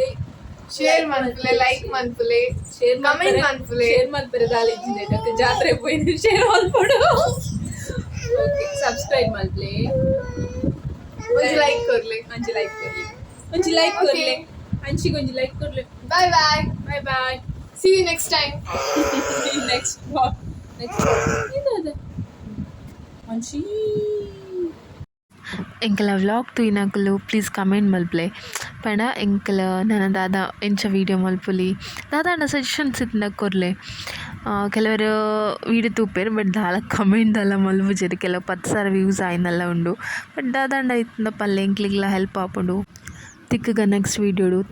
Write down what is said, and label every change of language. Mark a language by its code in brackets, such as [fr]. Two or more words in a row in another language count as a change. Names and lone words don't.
[tcy] ಶೇರ್ ಮನ್ಪುಲೆ ಲೈಕ್ ಮನ್ಪುಲೆ ಕಮೆಂಟ್ ಮನ್ಪುಲೆ ಶೇರ್ ಮಲ್ಪರೆ ದಾಲಿಜಿಂದೆ ಡಕ್ಕೆ ಜಾತ್ರೆ ಪೋಯಿನ ಶೇರ್ ಮಲ್ಪಡು ಓಕೆ ಸಬ್ಸ್ಕ್ರೈಬ್ ಮಲ್ಪಲೆ ಒಂಜಿ ಲೈಕ್ ಕೊರ್ಲೆ ಅಂಚಿ ಲೈಕ್ ಕೊರ್ಲೆ ಅಂಚಿಗೊಂಜಿ ಲೈಕ್ ಕೊರ್ಲೆ. [en] bye bye bye bye see you next time. next vlog [tcy] ಏನದ ಅಂಚಿ ಎಂಕಲ ವ್ಲಾಗ್ ತೂಯಿನಕುಲು [en] please comment [tcy] ಮಲ್ಪಲೆ ಪಂಡ ಎಂಕಲ ನನ್ನ ದಾದ ಎಂಚ ವೀಡಿಯೋ ಮಲ್ಪುಲಿ ದಾದಾಂಡ ಸಜೆಷನ್ಸ್ ಇತ್ತಿನ ಕೊರ್ಲೆ ಕೆಲವರು ವೀಡಿಯೋ ತೂಪೇರು ಬಟ್ ದಾಲ ಕಮೆಂಟ್ ದಾಲ ಮಲ್ಪುಜೆರ್ ಕೆಲವು 10 ಸಾರಿ ವ್ಯೂಸ್ ಆಯ್ನಲ್ಲ ಉಂಡು ಬಟ್ ದಾದಾಂಡ ಇತ್ತಿನ ಪಲ್ಲೆ ಎಂಕ್ಲಿಗ್ಲ ಹೆಲ್ಪ್ ಆಪುಂಡು ತಿಕ್ಕಗ ನೆಕ್ಸ್ಟ್ ವೀಡಿಯೋಡು.